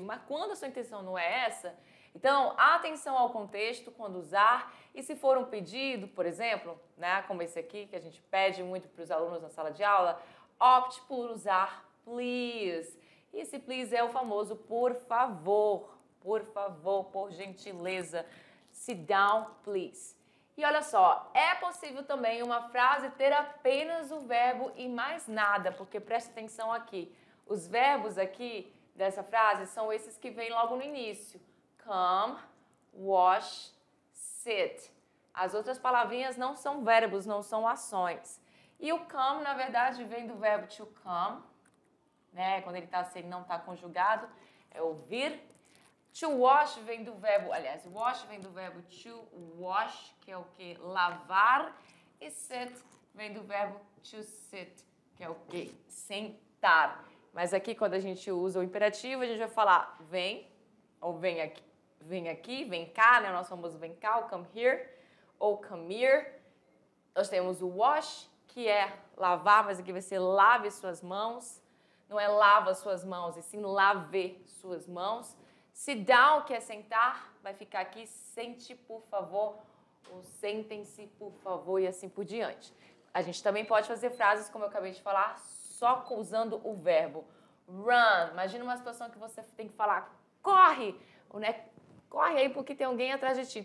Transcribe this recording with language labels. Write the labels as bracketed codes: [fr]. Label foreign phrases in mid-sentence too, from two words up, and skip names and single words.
[pt] Mas quando a sua intenção não é essa, então atenção ao contexto quando usar. E se for um pedido, por exemplo, né, como esse aqui, que a gente pede muito para os alunos na sala de aula, opte por usar please. E esse please é o famoso por favor, por gentileza. [en] Sit down, please. [pt] E olha só, é possível também uma frase ter apenas o verbo e mais nada, porque preste atenção aqui. Os verbos aqui dessa frase são esses que vêm logo no início. [en] Come, wash, sit. [pt] As outras palavrinhas não são verbos, não são ações. E o come, na verdade, vem do verbo [en] to come, [pt] né? Quando ele não está conjugado, é ouvir. [en] To wash [pt] vem do verbo, aliás, wash vem do verbo [en] to wash, [pt] que é o que? Lavar. E sit vem do verbo [en] to sit, [pt] que é o que? Sentar. Mas aqui, quando a gente usa o imperativo, a gente vai falar vem, ou vem aqui, vem cá, né? O nosso famoso vem cá, o [en] come here, [pt] ou [en] come here. [pt] Nós temos o wash, que é lavar, mas aqui vai ser lave suas mãos. Não é lava suas mãos, e sim lave suas mãos. [en] Sit down, [pt] que é sentar, vai ficar aqui, sente por favor, ou sentem-se por favor, e assim por diante. A gente também pode fazer frases, como eu acabei de falar, só usando o verbo run. Imagina uma situação que você tem que falar corre, ou, né, corre aí porque tem alguém atrás de ti.